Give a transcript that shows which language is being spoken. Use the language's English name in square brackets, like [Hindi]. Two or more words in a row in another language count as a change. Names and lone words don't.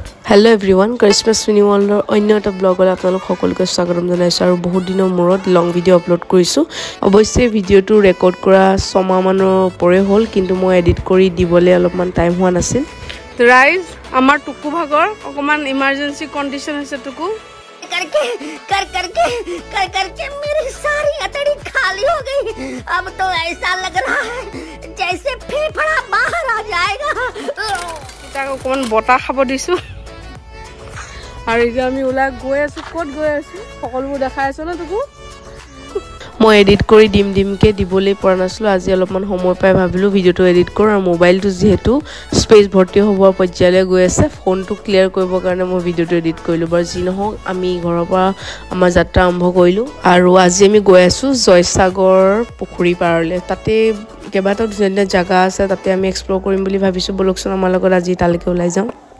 [English] Hello everyone, [Assamese] Christmas Mini World অন্য এটা ব্লগত আপোনালোক সকলোকে স্বাগতম জনাইছো আৰু বহুত দিনৰ মূৰত [English] long video upload [Assamese] কৰিছো অৱশ্যে ভিডিওটো ৰেকৰ্ড কৰা 6 মাহ মানৰ পৰে হ'ল কিন্তু মই এডিট কৰি দিবলৈ অলপমান টাইম হোৱা নাছিল ৰাইজ আমাৰ টুকু ভাগৰ অকমান [English] emergency condition [Assamese] আছে টুকু [Hindi] करके मेरी सारी अतड़ी खाली हो गई अब तो ऐसा लग रहा है जैसे फेफड़ा बाहर आ जाएगा [Assamese] তাক অকমান বটা খাব দিছো আৰু এতিয়া আমি ওলা গৈ আছো ক'ত গৈ আছো সকলোবোৰ দেখাই আছো না তোকো মই এডিট কৰি দিমকে দিবলৈ পৰা নাছিলো আজি অলপমান সময় পাই ভাবিলো ভিডিওটো এডিট কৰ আৰু মোবাইলটো যেহেতু স্পেস ভৰ্তি হোৱাৰ পৰ্যায়লৈ গৈ আছে ফোনটো ক্লিয়াৰ কৰিবৰ কাৰণে মই ভিডিওটো এডিট কৰিলো বাৰু যি নহওক আমি ঘৰৰ পৰা আমাৰ যাত্ৰা আৰম্ভ কৰিলো আৰু আজি আমি গৈ আছো জয়সাগৰ পুখুৰী পাৰলৈ তাতে কেইবাটাও ধুনীয়া জায়গা আছে তাতে আমি এক্সপ্লোৰ কৰিম বুলি ভাবিছো বলকচোন আমাৰ লগত আজি তালৈকে ওলাই যাওঁ